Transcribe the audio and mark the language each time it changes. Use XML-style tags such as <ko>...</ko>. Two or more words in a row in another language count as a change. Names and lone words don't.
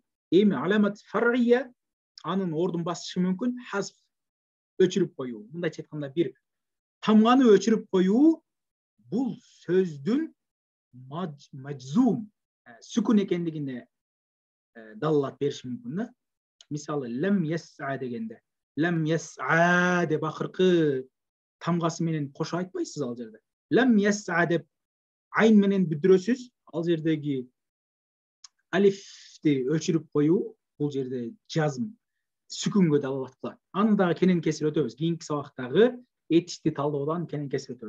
<ky>Эми</ky> <ar>علامة فرعية,</ar> <ky>анын ордун басышы мүмкүн, хазф, өчүрүп коюу. Мындайча айтканда, бир тамганы өчүрүп коюу бул сөздүн мажзум, сүкүн экендигине даллат бериши мүмкүн да. Мисалы,</ky> <ar>لم يسعَ</ar> <ky>дегенде,</ky> <ar>لم يسعَ</ar> <ky>деп акыркы тамгасы менен кошо айтпайсыз ал жерде.</ky> <ar>لم يسعَ</ar> <ky>деп айн менен бүтүрөсүз, ал жердеги алифти өчүрүп коюу, бул жерде жазым, сүкүнгө далалат кылат. Аны дагы кенен кесир өтөбүз. Кийинки сабактагы этишти талдоодон кенен кесир өтөбүз.</ky>